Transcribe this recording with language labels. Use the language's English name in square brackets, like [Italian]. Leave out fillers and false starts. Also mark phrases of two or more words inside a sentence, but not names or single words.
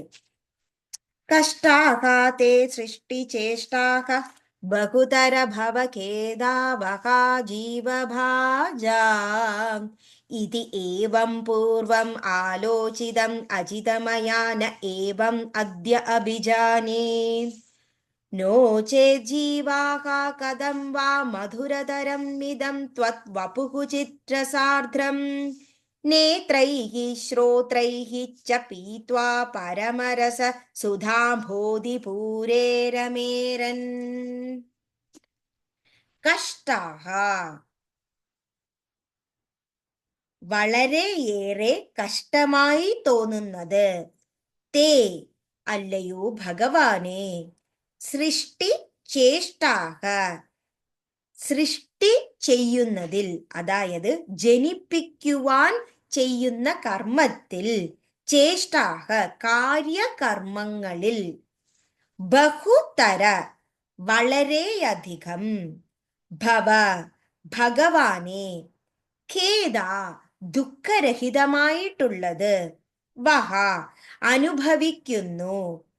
[Sanskrit] കഷ്ടാഹ തേ സൃഷ്ടിചേഷ്ടാഹ ബഹുതര ഭവഖേദാവഹ ജീവഭാജാം ഇതി ഏവം പൂർവം ആലോചിതം അജിതമയാ ന ഏവം അദ്യ അഭിജാനേ. नो चेज्जीवाः कथं वा मधुरतरं मिदं त्वद्वपुः चित्रसार्द्रं नेत्रैः श्रोत्रैः च पीत्वा परमरस सुधाम्भोधिपूरे रमेरन्. [Malayalam] കഷ്ടാഹ, വളരെയേറെ കഷ്ടമായി തോന്നുന്നത്. തേ, അല്ലയോ ഭഗവാനെ. [Sanskrit] സൃഷ്ടി ചേഷ്ടാഹ, [Malayalam] സൃഷ്ടി ചെയ്യുന്നതിൽ, അതായത് ജനിപ്പിക്കുവാൻ ചെയ്യുന്ന കർമ്മത്തിൽ, ചേഷ്ടാഹ കാര്യകർമ്മങ്ങളിൽ, ബഹുതര വളരെയധികം, ഭവ ഭഗവാനെ, ഖേദ ദുഃഖരഹിതമായിട്ടുള്ളത്, വഹ അനുഭവിക്കുന്നു,